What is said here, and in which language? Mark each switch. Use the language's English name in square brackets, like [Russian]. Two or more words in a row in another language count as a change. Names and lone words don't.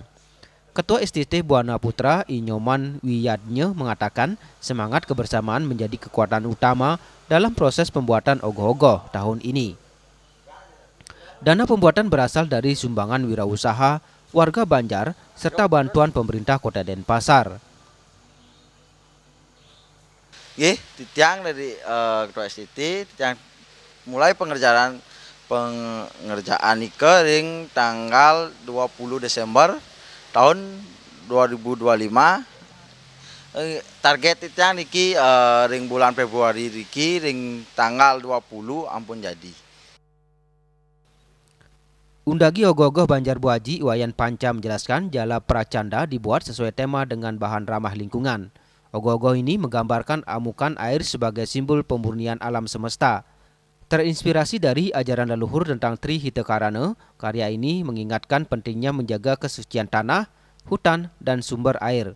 [Indonesian] Ketua STT Buana Putra Inyoman Wiyadnya mengatakan semangat kebersamaan menjadi kekuatan utama dalam proses pembuatan ogoh-ogoh tahun ini. Dana pembuatan berasal dari sumbangan wirausaha, warga Banjar, serta bantuan pemerintah Kota Denpasar. [Balinese] Titiang dari Ketua STT, titiang mulai pengerjaan Ike ring tanggal 20 Desember tahun 2025. Target titiang niki ring bulan Februari niki ring tanggal 20 ampun jadi. [Indonesian] Undagi ogoh-ogoh Banjar Buaji, Wayan Panca menjelaskan Jala Pracanda dibuat sesuai tema dengan bahan ramah lingkungan. Ogoh-ogoh ini menggambarkan amukan air sebagai simbol pemurnian alam semesta. Terinspirasi dari ajaran leluhur tentang Tri Hitakarana, karya ini mengingatkan pentingnya menjaga kesucian tanah, hutan, dan sumber air.